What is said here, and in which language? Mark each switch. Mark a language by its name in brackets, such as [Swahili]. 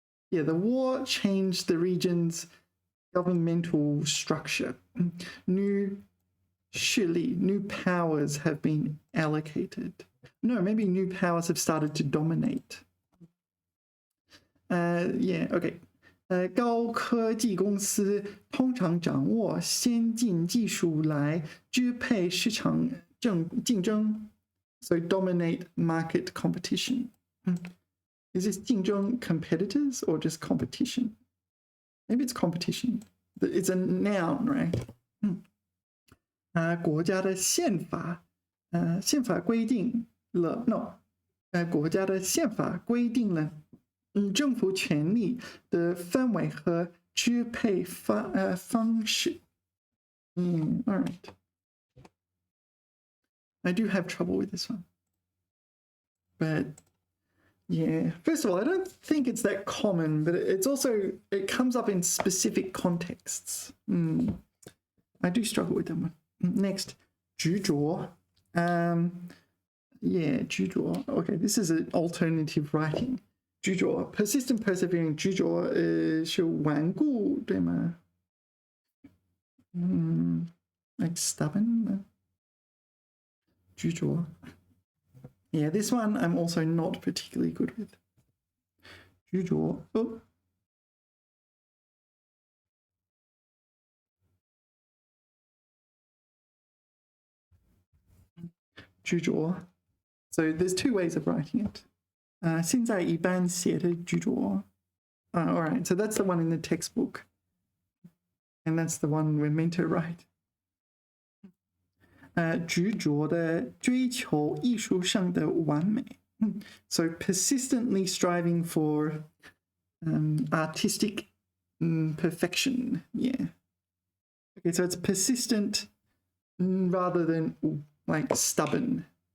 [English] Yeah, the war changed the region's governmental structure. New 势力 new powers have been allocated. No, maybe new powers have started to dominate. Yeah, okay. [Chinese] 高科技公司通常掌握先进技术来支配市场竞争 ， [English] so dominate market competition. Is this 竞争 competitors or just competition? Maybe it's competition. It's a noun, right? [Chinese] 国家的宪法规定了 no， 国家的宪法规定了政府权力的范围和支配方式。 [English] all right. I do have trouble with this one, but yeah. First of all, I don't think it's that common, but it comes up in specific contexts. I do struggle with that one. Next, 执着. Yeah, 执着.Okay, this is an alternative writing. [Chinese] 执着 [English] persistent, persevering. [Chinese] 执着是顽固，对吗？ [English] like stubborn. 执着. Yeah, this one I'm also not particularly good with. [Chinese] 执着.Oh. [English] So there's two ways of writing it. [Chinese] 现在一般写的执着. [English] All right, so that's the one in the textbook. And that's the one we're meant to write. [Chinese] 执着的追求艺术上的完美. [English] So persistently striving for artistic perfection. Yeah. Okay, so it's persistent rather than like stubborn.